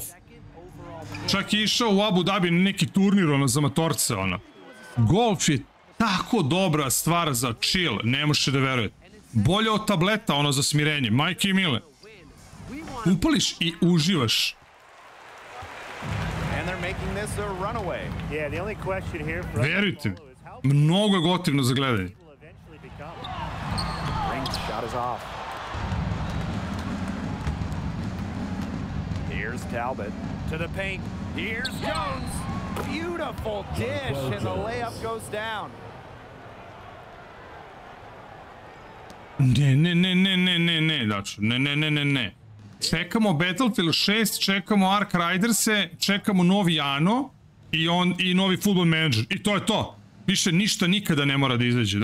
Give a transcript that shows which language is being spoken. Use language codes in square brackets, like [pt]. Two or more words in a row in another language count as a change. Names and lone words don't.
[sr] Čak je išao u Abu Dhabi na neki turnir, ono, za matorce, ono. Golf je tako dobra stvar za chill, ne možete da verujete. Bolje od tableta, ono, za smirenje, majke i mile. Upališ i uživaš. [en] they're making this a runaway. Yeah, the only question here for [sr] Verujte mi, mnogo je gotivno za gledanje. [en] Ring's shot is off. Here's Talbot to the paint. Here's Jones. Beautiful dish, and the layup goes down. [sr] Ne, znači, ne. Čekamo Battlefield 6, čekamo Ark Riderse, čekamo novi Ano i novi Football Manager. I to je to. Više ništa nikada ne mora da izađe.